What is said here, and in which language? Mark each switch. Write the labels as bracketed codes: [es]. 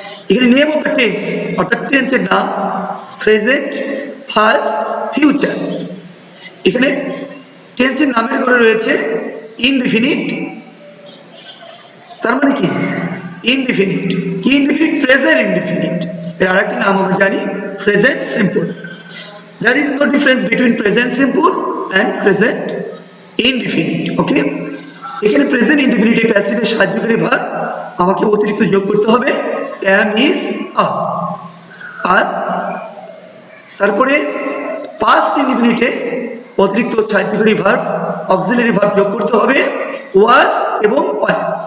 [bn] এখানে [en] name of the tense, [bn] অর্থাৎ টেন্সের নাম, প্রেজেন্ট, ফার্স্ট, ফিউচার। এখানে টেন্সের নামের ঘরে রয়েছে ইনডিফিনিট, তার মানে কি? ইনডিফিনিট। কি ইনডিফিনিট? Present indefinite. এর আরেকটি নাম আমরা জানি present simple. [en] There is no difference between present simple and present indefinite. [bn] ওকে, এখানে প্রেজেন্ট ইনডিফিনিট প্যাসিভের সাহায্যকারী ভার্ব আমাকে অতিরিক্ত যোগ করতে হবে am, is, are। আর তারপরে পাস্ট ইনডিফিনিটে অতিরিক্ত সাহায্যকারী ভার্ব অক্সিলারি ভার্ব যোগ করতে হবে was এবং were।